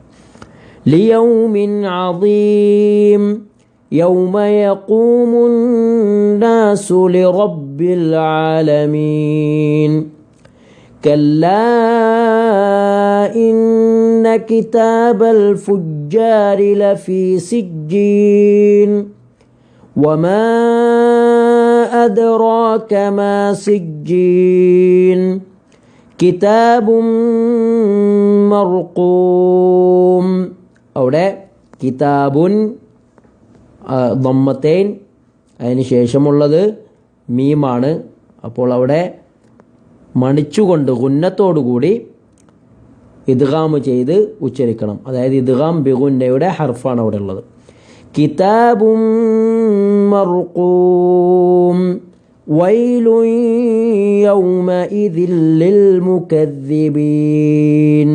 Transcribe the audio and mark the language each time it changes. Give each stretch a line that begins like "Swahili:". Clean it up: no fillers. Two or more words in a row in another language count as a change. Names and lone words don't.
Arabic: ليوم عظيم يوم يقوم الناس لرب العالمين كلا إن كتاب الفجار لفي سجين وما أدراك ما سجين كتاب مرقوم.
Malayalam: അവിടെ
Arabic: كتابٌ ضمتين,
Malayalam: അതിന് ശേഷമുള്ളത് മീമാണ്. അപ്പോൾ അവിടെ മണിച്ചുകൊണ്ട് ഗുന്നത്തോടുകൂടി ഇദ്ഗാം ചെയ്ത് ഉച്ചരിക്കണം. അതായത് ഇദ്ഗാം ബിഗുന്നയുടെ ഹർഫാണ് അവിടെ ഉള്ളത്.
Arabic: كتاب مرقوم ويل يومئذ للمكذبين.